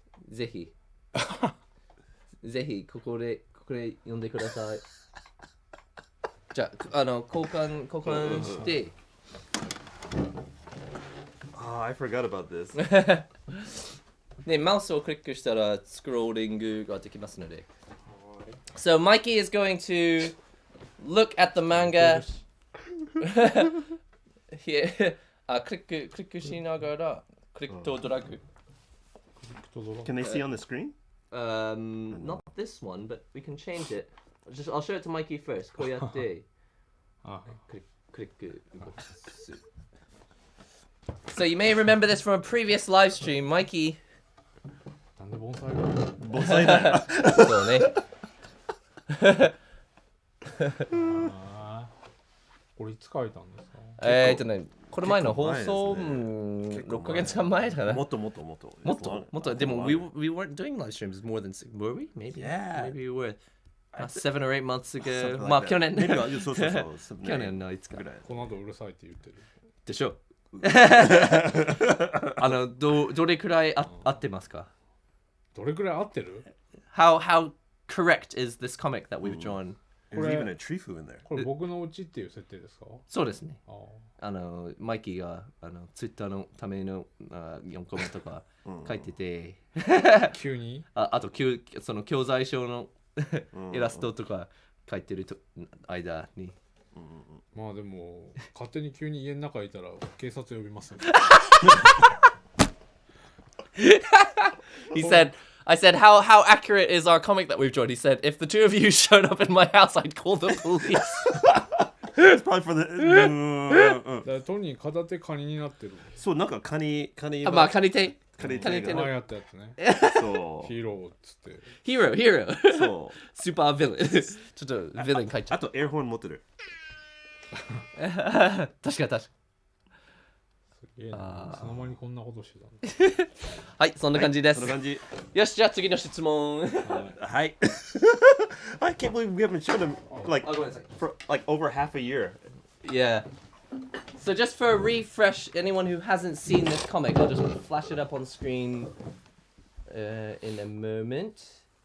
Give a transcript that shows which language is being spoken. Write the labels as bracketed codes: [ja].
[ja] ぜひここで読んでください。じゃあ交換して。 [en] I forgot about this. [ja] でマウスをクリックしたらスクローリングができますので。 [en] So Mikey is going to look at the manga. Here. [ja] クリックしながらクリックとドラッグ。 [en] Can they see on the screen? Not this one, but we can change it. I'll show it to Mikey first. [ja] こうやってクリック動かす。 [en] So you may remember this from a previous live stream, Mikey. [ja] なんで盆盆栽だよ。そうね。これいつ書いたんですか？これ前の放送、6ヶ月間前だな。もっと。 [en] でも、we weren't doing live streams more than six, were we? Maybe. Yeah. Maybe we were. 7 or 8 months ago. [ja] まあ、去年。そう。去年のいつか。この後うるさいって言ってる。でしょ。どれくらい合ってますか？どれくらい合ってる？ [en] How correct is this comic that we've drawn? There's even a Trifu in there. [ja] これ僕のうちっていう設定ですか？そうですね。マイキーがツイッターのための4コメントとか書いてて急にあとその教材書のイラストとか書いてる間にまあでも勝手に急に家の中いたら警察呼びますよ。 [en] I said, how accurate is our comic that we've drawn? He said, if the two of you showed up in my house, I'd call the police. It's probably for the... [ja] だからトニー片手カニになってる。そう、なんかカニまあ、カニ手前やったやつね。そう。ヒーローっつって。ヒーロー。そう。スーパーヴィレン。ちょっとヴィレン書いちゃう。あとエアホン持ってる。確かいつの間にこんなことしてたの？はい、そんな感じです。そんな感じ。よし、じゃあ次の質問。はい。 [en] I can't believe we haven't shown them for like over half a year. Yeah. So just for a refresh, anyone who hasn't seen this comic, I'll just flash it up on screen in a moment.